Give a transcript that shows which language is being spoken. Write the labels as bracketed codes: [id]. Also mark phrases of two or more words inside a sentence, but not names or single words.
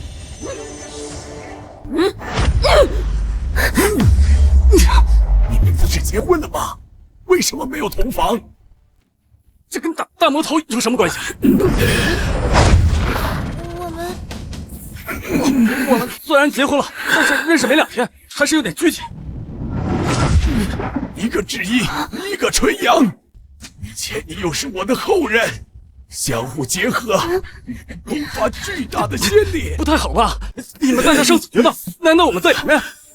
[zh] 你们不是结婚了吗？为什么没有同房？这跟大魔头有什么关系？我们虽然结婚了，但是认識沒2天，還是有點拘謹。一個至陰，一個純陽，且你又是我的後人，相互結合，迸發巨大的先烈。不太好吧？你們在這生死決鬥，難道我們在裡面？